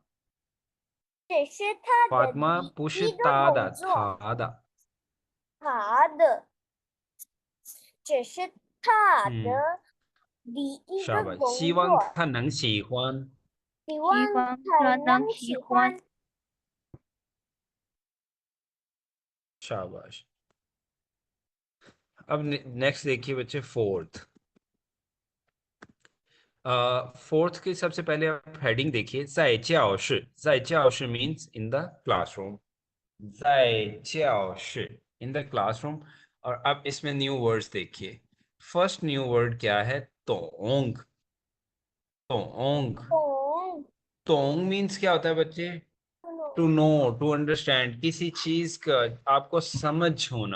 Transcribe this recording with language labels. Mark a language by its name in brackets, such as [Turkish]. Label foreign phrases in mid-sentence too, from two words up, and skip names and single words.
[Chinese] 这是他的 फातिमा 第不是一个他的，工作。他的。他的，这是他嗯，的第一个 [Hindi] शाबाश，希 [Chinese] 工作。望他能喜欢。希望希望他他能能喜欢。喜欢。 [Hindi] शाबाश। अब नेक्स्ट देखिए बच्चे, फोर्थ। फोर्थ के सबसे पहले आप हेडिंग देखिए, [Chinese] 在教室，在教室 [English] means in the classroom. [Chinese] 在教室 [English] in the classroom. [Hindi] और अब इसमें [English] new words [Hindi] देखिए। [English] first new word [Hindi] क्या है? [Chinese] 懂。懂. 懂， [Hindi] तोंग मीन्स क्या होता है बच्चे? [English] to know, to understand, [Hindi] किसी चीज का आपको समझ होना।